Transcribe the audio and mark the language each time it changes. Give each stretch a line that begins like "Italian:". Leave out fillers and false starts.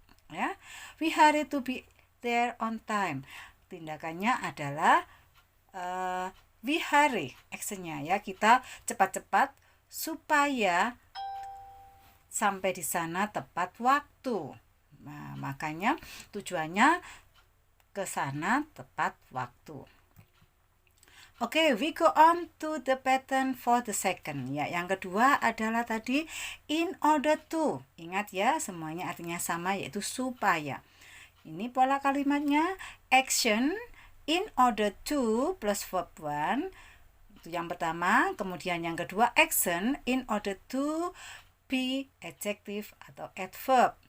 English: Ya, we hurry to be there on time.
Indonesian: Tindakannya adalah
English: we hurry,
Indonesian: actionnya ya, kita cepat-cepat supaya sampai di sana tepat waktu. Nah, makanya tujuannya ke sana tepat waktu.
English: Oke, we go on to the pattern for the second.
Indonesian: Ya, yang kedua adalah tadi
English: in order to.
Indonesian: Ingat ya, semuanya artinya sama, yaitu supaya. Ini pola kalimatnya,
English: action in order to plus verb 1.
Indonesian: Itu yang pertama. Kemudian yang kedua,
English: action in order to be adjective atau adverb.